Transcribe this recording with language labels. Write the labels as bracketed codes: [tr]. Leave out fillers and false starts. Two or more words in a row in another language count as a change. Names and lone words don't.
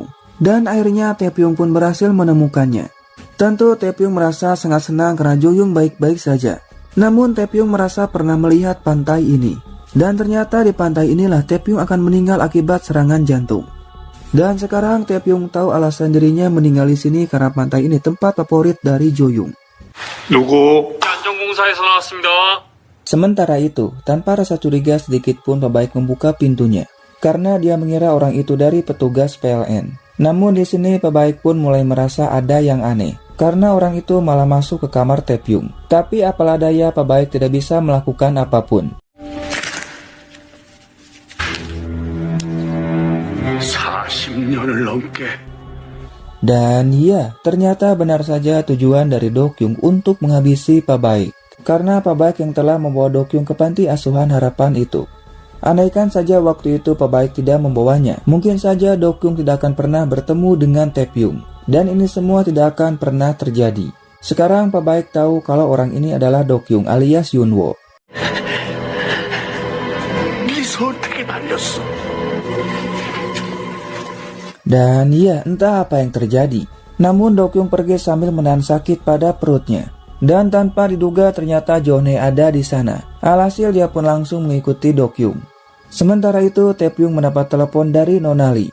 [id] Dan akhirnya Taepyeong pun berhasil menemukannya. Tentu Taepyeong merasa sangat senang karena Jo-young baik-baik saja. Namun Taepyeong merasa pernah melihat pantai ini. Dan ternyata di pantai inilah Taepyeong akan meninggal akibat serangan jantung. Dan sekarang Taepyeong tahu alasan dirinya meninggal di sini karena pantai ini tempat favorit dari Jo-young. [ko] 누구? 안전공사에서 나왔습니다. [id] Sementara itu, tanpa rasa curiga sedikit pun Pak Baik membuka pintunya. Karena dia mengira orang itu dari petugas PLN. Namun di sini Pak Baik pun mulai merasa ada yang aneh. Karena orang itu malah masuk ke kamar Taepyeong. Tapi apalah daya Pak Baik tidak bisa melakukan apapun. [ko] 40년을 넘게. [id] Dan ya, ternyata benar saja tujuan dari Dokyung untuk menghabisi Pak Baik. Karena Pak Baik yang telah membawa Dokyung ke panti asuhan harapan itu. Andaikan saja waktu itu Pak Baik tidak membawanya, mungkin saja Dokyung tidak akan pernah bertemu dengan Taepyeong. Dan ini semua tidak akan pernah terjadi. Sekarang Pak Baik tahu kalau orang ini adalah Dokyung alias Yunwo. [ko] 네 선택에 달렸어. [id] Dan ya, entah apa yang terjadi. Namun Dokyung pergi sambil menahan sakit pada perutnya. Dan tanpa diduga ternyata Jone ada di sana. Alhasil dia pun langsung mengikuti Dokyung. Sementara itu Taepyeong mendapat telepon dari Nonali.